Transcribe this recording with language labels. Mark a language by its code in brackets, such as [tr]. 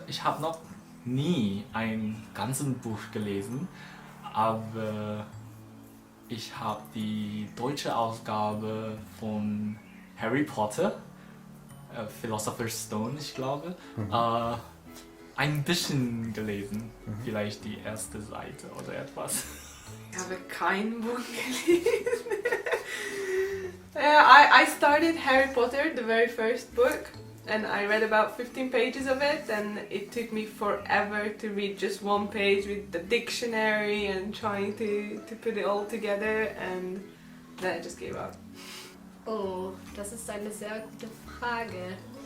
[de] Ich habe noch nie ein ganzes Buch gelesen, aber ich habe die deutsche Ausgabe von Harry Potter, Philosopher's Stone, ich glaube, ein bisschen gelesen. Vielleicht die erste Seite oder etwas. Ich habe kein Buch gelesen. [en] I started Harry Potter, the very first book, and I read about 15 pages of it, and it took me forever to read just one page with the dictionary and trying to put it all together, and then I just gave up. [de] Oh, das ist eine sehr gute Frage.